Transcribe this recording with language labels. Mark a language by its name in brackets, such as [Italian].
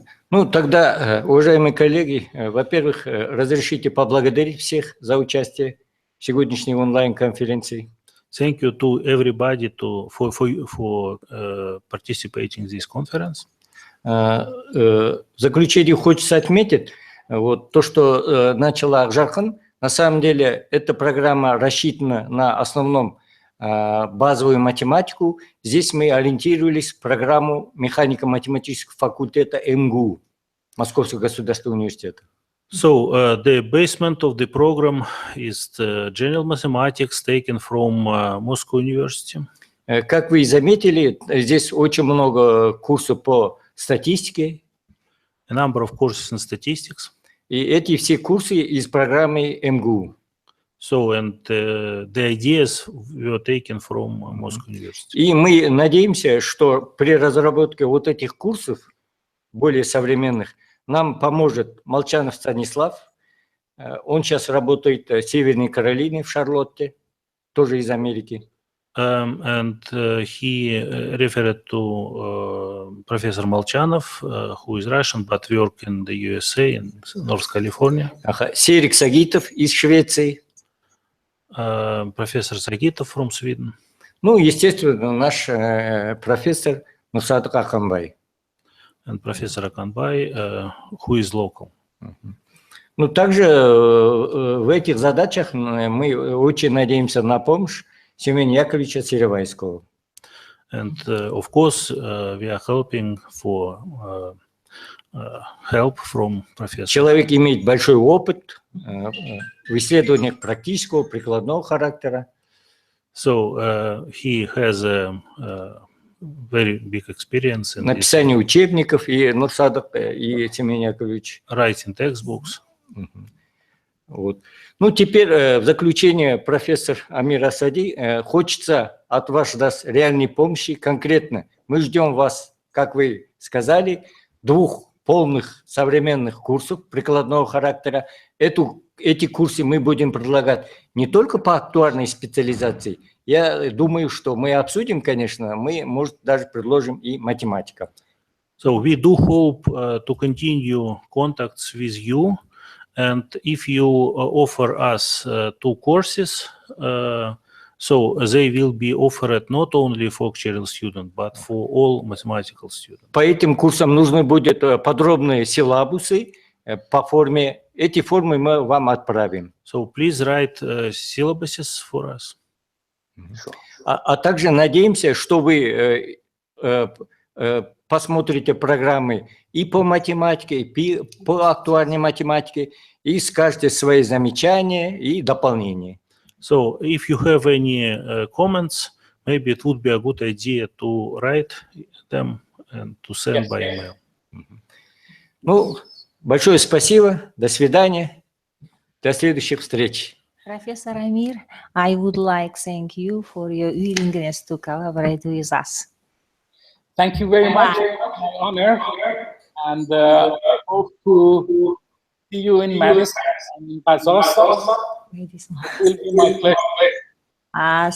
[Russian] Ну, тогда, уважаемые коллеги, во-первых, разрешите поблагодарить всех за участие в сегодняшней онлайн-конференции. [English] Thank you to everybody for participating in this conference. [Russian] В заключение хочется отметить, вот то, что начала Акжархан, на самом деле эта программа рассчитана на основном базовую математику. Здесь мы ориентировались в программу механико-математического факультета МГУ, Московского государственного университета. [English] So the basement of the program is the general mathematics taken from Moscow University. [Russian] Как вы заметили, здесь очень много курсов по статистике. [English] A number of courses in statistics. [Russian] И эти все курсы из программы МГУ. [English] So, and the ideas were taken from Moscow University. [Russian] И мы надеемся, что при разработке вот этих курсов, более современных, нам поможет Молчанов Станислав. Он сейчас работает в Северной Каролине, в Шарлотте, тоже из Америки. [English] And he referred to Professor Molchanov, who is Russian, but work in the USA, in North California. [Russian] Серик Сагитов из Швеции. [English] Professor Sagitov from Sweden. [Russian] Ну, естественно, наш профессор Нусат Аканбай. [English] And Professor Akanbay, who is local. [Russian] Ну, также в этих задачах мы очень надеемся на помощь Семена Яковлевича Серевайского. [English] And of course, we are hoping for help from professor. [Russian] Человек имеет большой опыт в исследованиях практического, прикладного характера. [English] So he has a very big experience in [Russian] написание учебников и Нурсадов и Семен Яковлевич. [English] Writing textbooks. [Russian] Вот. Ну, теперь в заключение, профессор Амир Асади, хочется от вас ждать реальной помощи конкретно. Мы ждем вас, как вы сказали, 2 полных современных курсов прикладного характера. Эти курсы мы будем предлагать не только по актуарной специализации. Я думаю, что мы обсудим, конечно, мы, может, даже предложим и математика. [English] So we do hope to continue contacts with you. And if you offer us 2 courses, so they will be offered not only for actuarial students, but for all mathematical students. [Russian] По этим курсам нужны будут подробные силабусы по форме. Эти формы мы вам отправим. [English] So please write syllabuses for us. [Russian] А также надеемся, что вы посмотрите программы и по математике, и по актуальной математике, и скажете свои замечания и дополнения. [English] So if you have any comments, maybe it would be a good idea to write them and to send by email. [Russian] Ну, большое спасибо, до свидания, до следующих встреч. [English] Professor Amir, I would like to thank you for your willingness to collaborate with us. Thank you very much. My honor. And I hope to see you in Madison and in Bazos. It will be my pleasure.